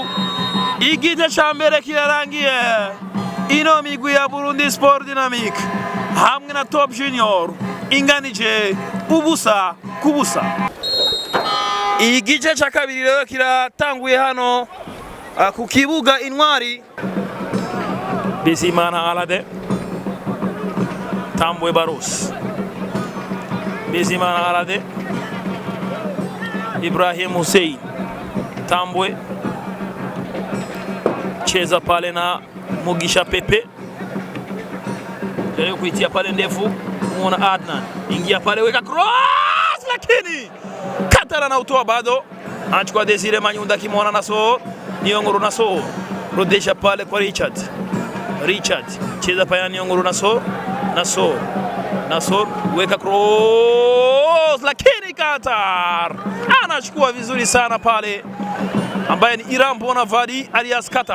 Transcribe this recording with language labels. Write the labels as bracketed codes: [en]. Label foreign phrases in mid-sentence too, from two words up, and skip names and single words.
[rn] Igite cya mbere kirarangiye. Ino migwi ya Burundi Sport Dynamic hamwe na Top Junior inganije ubusa kubusa. Igice cya kabiri rero kiratanguye hano ku kibuga Intwari. [sw] Bizimana Alade, Tambwe Baros, Bizimana Alade, Ibrahim Hussein, Tambwe cheza pale na Mugisha Pepe, leo kuitia pale ndefu, muona Adnan ingia pale, weka cross, lakini Katara na utoa bado, anachukua Desire Manyunda kimona Naso Niongoro Naso, rodesha pale kwa Richard cheza pale Niongoro Naso weka cross, lakini Qatar anachukua vizuri sana pale, ambaye ni Iram Bonavadi alias Qatar.